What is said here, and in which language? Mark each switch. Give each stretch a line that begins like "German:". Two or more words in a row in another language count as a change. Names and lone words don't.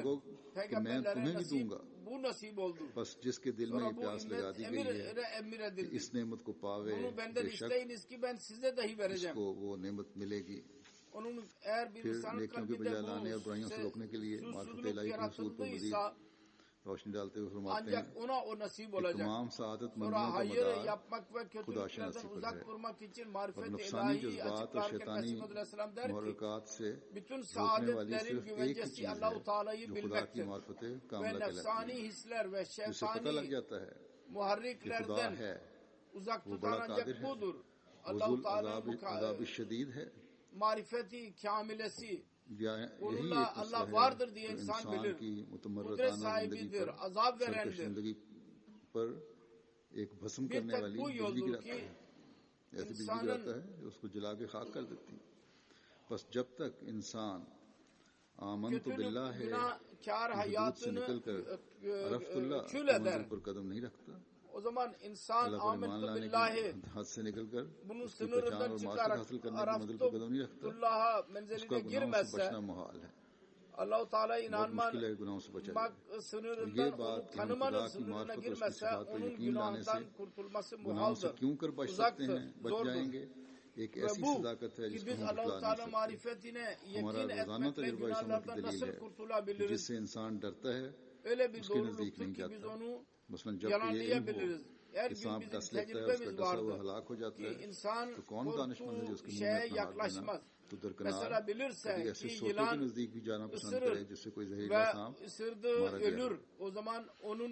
Turkish: Peygamberlere nasip, bu nasip oldu. Sonra bu emir edildi. Bunu benden isteyiniz ki ben size dahi vereceğim. Onun eğer bir insanın kalbinde bu susuzluk yaratıldıysa
Urdu: روشنی ڈالتے ہوئے فرماتے ہیں تمام سعادت مندوں کا مدار خدا شناسی پر ہے اور نقصانی جذبات اور شیطانی محرکات سے روکنے والی صرف ایک ہی چیز ہے جو خدا کی معرفت کاملہ کہلاتی ہے. اس سے پتہ لگ جاتا ہے کہ خدا ہے, وہ بڑا قادر ہے, وہ
Arabic: ذو العذاب الشدید
Urdu: ہے.
Turkish: marifeti kâmilesi Onunla Allah vardır diye insan bilir. Kudret sahibidir, azap verendir.
Urdu: ایک بھسم کرنے والی بجلی گراتا ہے, ایسی بجلی گراتا ہے جو اس کو جلا کے خاک کر دیتی. بس جب تک انسان
Arabic: آمنت باللہ
Urdu: ہے وجود سے نکل کر
Arabic: عرفت اللہ
Urdu: منزل پر قدم نہیں رکھتا,
Turkish: o zaman insan
Arabic: آمنت بالله
Urdu: حد سے نکل کر
Turkish: bunun sınırından çıkarak Araftullah menziline girmezse Allah-u Teala'ya inanmak sınırından tanımanın sınırına girmezse onun günahından kurtulması muhaldır, uzaktır, zordur.
Urdu: ایک ایسی صداقت ہے جس کو ہم بتلا نہیں سکتے. ہمارا روزانہ تجربہ اس امر کی دلیل ہے کہ جس سے انسان ڈرتا ہے اس کے نزدیک نہیں جاتا. مثلا جب کہ یہ علم ہو کہ سانپ ڈس لیتا ہے، اس کا ڈسا ہوا ہلاک ہو جاتا ہے، تو کون دانشمند ہے جو اس کے منہ میں اپنا ہاتھ دینا تو درکنار کبھی ایسے سوتے کے نزدیک بھی جانا پسند کرے جس سے کوئی زہریلا سانپ مارا گیا.